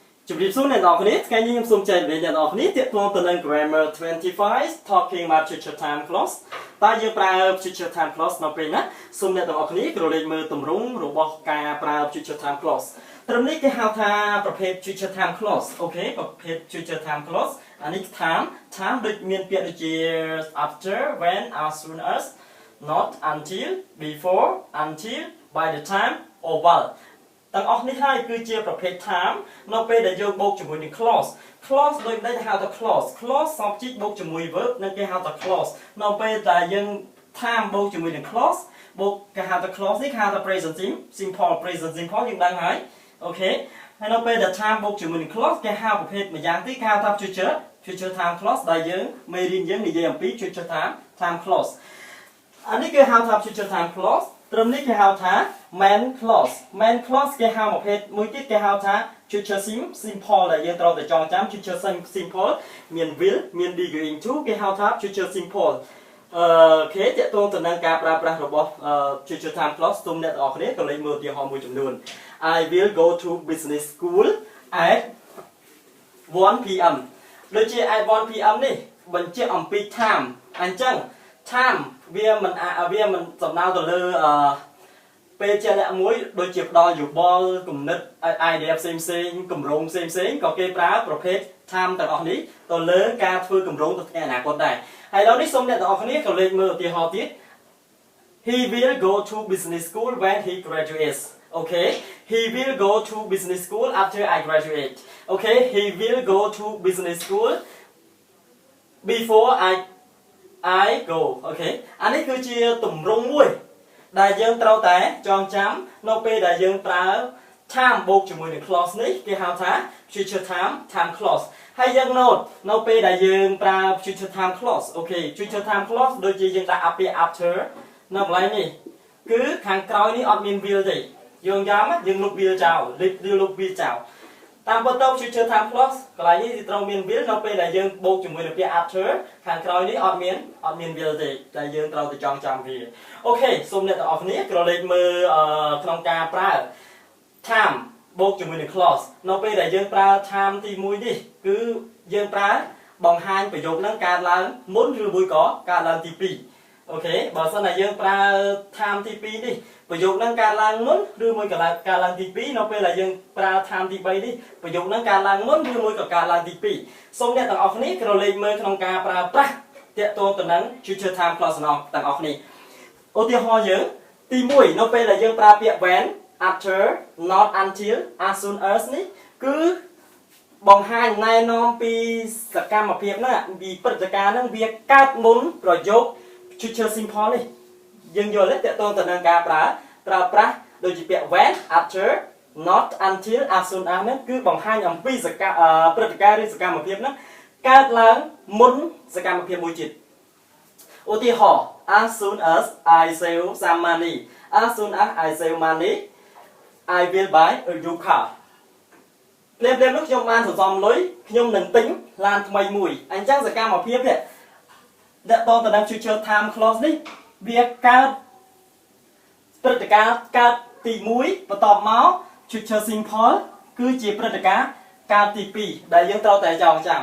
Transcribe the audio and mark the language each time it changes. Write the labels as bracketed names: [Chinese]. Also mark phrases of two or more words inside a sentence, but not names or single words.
[Khmer] ជម្រាបសួរអ្នកនរគ្នាថ្ងៃនេះខ្ញុំសូមចែករំលែកអ្នកនរគ្នាទាក់ទងទៅនឹង [English] grammar 25 talking about future time clause [Khmer] តើយើងប្រើ [English] future time clause [Khmer] នៅពេលណាសូមអ្នកទាំងអស់គ្នាក្រឡេកមើលទម្រង់របស់ការប្រើ [English] future time clause [Khmer] ត្រឹមនេះគេហៅថាប្រភេទ [English] future time clause [Khmer] អូខេប្រភេទ [English] future time clause [Khmer] អានេះ time ដូចមានពាក្យដូចជា [English] after when as soon as not until before until by the time or while [Khmer] ទាំងអស់នេះហើយគឺជាប្រភេទ time នៅពេលដែលយើងបូកជាមួយនឹង clause ដូចនេះគេហៅ ថា clause សពជីកបូកជាមួយ verb នឹងគេហៅថា clause នៅពេលដែលយើង time បូកជាមួយនឹង clause បូកគេហៅថា clause នេះគេហៅថា [English] present simple [Khmer] យើងដឹង ហើយអូខេហើយនៅពេលដែល time បូកជាមួយនឹង clause គេហៅប្រភេទម្យ៉ាងទៀតគេហៅថា [English] future time clause [Khmer] ដែលយើងមេរៀន យើងនិយាយអំពី [English] future time clause [Khmer] អានេះគេហៅថា [English] future time clause [Khmer] ត្រឹមនេះគេហៅថា [English] main clause [Khmer] គេហៅប្រភេទមួយទៀតគេហៅថា [English] future simple [Khmer] ដែលយើងត្រូវតែចងចាំ [English] future simple [Khmer] មាន will មាន [English] be going to [Khmer] គេហៅថា [English] future simple [Khmer] គេតកតងទៅនឹងការប្រើប្រាស់របស់ [English] future time clause [Khmer] សូមអ្នកទាំងអស់គ្នាក៏លេខមើលឧទាហរណ៍មួយចំនួន [English] I will go to business school at [Khmer] 1 PM ដូចជា [English] at 1 PM [Khmer] នេះបញ្ជាក់អំពី time អញ្ចឹង time វាមិនសំដៅទៅលើពេលជា អ្នកមួយដូចជាផ្ដល់យោបល់គំនិត idea ផ្សេងគម្រោងផ្សេងក៏គេប្រើប្រភេទ time ទាំងអស់នេះទៅលើការធ្វើគម្រោងទៅថ្ងៃអនាគតដែរហើយដល់នេះសូមអ្នកទាំងអស់គ្នាក៏លេខមើលឧទាហរណ៍ទៀត [English] He will go to business school when he graduates Okay he will go to business school after I graduate Okay he will go to business school before I go [Khmer] អូខេអានេះគឺជាទម្រង់មួយដែលយើងត្រូវតែចងចាំនៅពេលដែលយើងប្រើ time បូកជាមួយនឹង clause នេះគេហៅថា [English] future time clause [Khmer] ហើយយើង note នៅពេលដែលយើងប្រើ [English] future time clause [Khmer] អូខេ [English] future time clause [Khmer] ដូចជាយើងដាក់ពាក្យ after នៅកន្លែងនេះគឺខាងក្រោយនេះអត់មាន will ទេយើងចាំយើងលុប will ចោលលុប will ចោលតាម ពិតទៅ [English] future time clause [Khmer] កន្លែងនេះគឺត្រូវមាន will នៅពេលដែលយើងបូកជាមួយនឹងពាក្យ after ខាងក្រោយនេះអត់មាន will ទេតែយើងត្រូវតែចងចាំវាអូខេសូមអ្នកទាំងអស់គ្នាក្រឡេកមើលក្នុងការប្រើ time បូកជាមួយនឹង clause នៅពេលដែលយើងប្រើ time ទី1នេះ គឺយើងប្រើបង្ហាញប្រយោគនឹងកើតឡើងមុនឬមួយក៏កើតឡើងទី2អូខេបើសិនតែយើងប្រើ time ទី2នេះប្រយោគនឹងកើតឡើងមុនឬមួយក៏កើតឡើងទី2នៅពេលដែលយើងប្រើ time ទី3នេះប្រយោគនឹងកើតឡើងមុនឬមួយក៏កើតឡើងទី2សូមអ្នកទាំងអស់គ្នាក្រឡេកមើលក្នុងការប្រើប្រាស់ទាក់ទងទៅនឹង [English] future time [Khmer] clause ទាំងអស់គ្នាឧទាហរណ៍យើងទី1នៅពេលដែលយើងប្រើពាក្យ [English] when after not until as soon as [Khmer] នេះគឺបង្ហាញ ណែនាំពីសកម្មភាពហ្នឹងពីព្រឹត្តិការណ៍ហ្នឹងវាកើតមុនប្រយោគ [English] future simple [Khmer] នេះយើងយល់ទេតើតើទៅនឹងការប្រើប្រាស់ដូចជាពាក្យ [English] when after not until as soon as [Khmer] ហ្នឹងគឺបង្ហាញអំពីព្រឹត្តិការណ៍ឬសកម្មភាពហ្នឹងកើតឡើងមុនសកម្មភាពមួយទៀតឧទាហរណ៍ [English] as soon as I save some money as soon as I save money I will buy a new car [Khmer] ភ្លាមនោះខ្ញុំបានសន្សំលុយខ្ញុំនឹងទិញឡានថ្មីមួយអញ្ចឹងសកម្មភាពនេះតើតើទៅនឹង [English] future time clause [Khmer] នេះ វាកើតព្រឹត្តិការណ៍កើតទី1បន្ទាប់មក [English] future simple [Khmer] គឺជាព្រឹត្តិការណ៍កើតទី2ដែលយើងត្រូវតែចងចាំ